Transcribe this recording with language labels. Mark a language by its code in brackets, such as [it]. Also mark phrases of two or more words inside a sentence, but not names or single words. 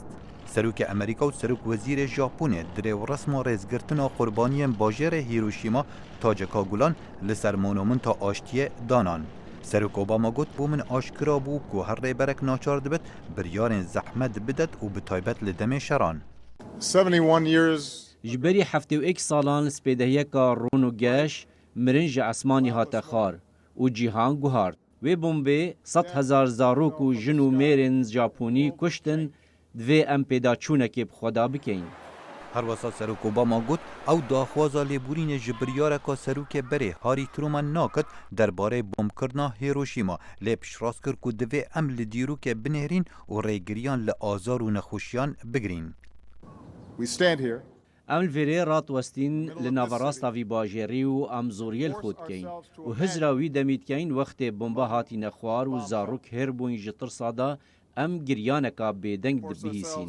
[ku] سەرۆکی ئەمریکا و سەرۆک وەزیرە ژاپۆنێ درێ و ڕسما ڕێزگرتنا قوربانیان باژێرە هیرۆشیما تاجەکا گولان لەسەر مۆنۆمنتا ئاشتیە دانان. سەرۆک ئۆباما گوت بۆ من ئاشکرا بوو کو هەر ڕێبەرێک ناچار دەبێت بریارên زەحمەت بدەت و بتایبەت لە دەمێ شەڕان. [en] 71 years [ku] ji berî 71 salan spêdehiyeka ron û geş mirin ji esmanî hate xar û cîhan guhard. Wê bombê 100,000 zarok û jin û mêrên Japonî kuştin divê em pêdaçûnekê bi xweda bikein. هەروەسا سەرۆک ئۆباما گوت ئەو داخوازا لێبورینە ji biryareka serokê berê Harî Truman nakir derbarê bombkirina Hîroşîma lê piştrast kir ku divê em li dîrokê binêrîn û rêgiriyan li azar û nexweşiyan bigirîn. Em li vêrê ratwestîn li naverasta vî bajêrî û em zoriyê li xwe dikein û hizra wî demî dikein wextê bomba hatîne xwar û zarok hêr bûn ji tirsa da em giryaneka bêdeng dibihîsîn.